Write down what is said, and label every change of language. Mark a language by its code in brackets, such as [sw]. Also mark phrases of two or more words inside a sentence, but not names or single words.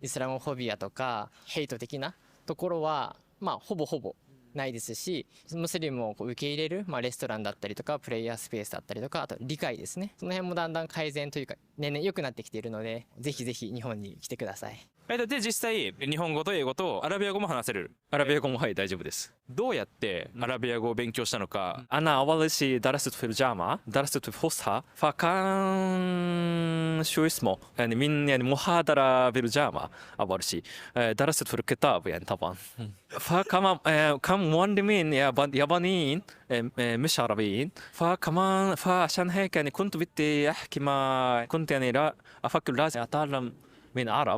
[ja] イスラムフォビアとかヘイト的なところはほぼないですし、ムスリムを受け入れる、レストランだったりとかプレイヤースペースだったりとか、あと理解ですね、その辺もだんだん改善というか年々良くなってきているので、ぜひぜひ日本に来てください。で実際日本語と英語とアラビア語も話せる。アラビア語もはい大丈夫です。どうやってアラビア語を勉強したのか。 [ar] أنا أول شيء درست في الجامعة، درست في الفصحى، فكان شو اسمه يعني من يعني محاضرة بالجامعة أول شيء، درست في الكتاب يعني طبعا. فكمان كم معلمين يابانيين مش عربيين، فكمان فعشان هيك يعني كنت بدي أحكي ما كنت يعني لا أفكر لازم أتعلم من عرب.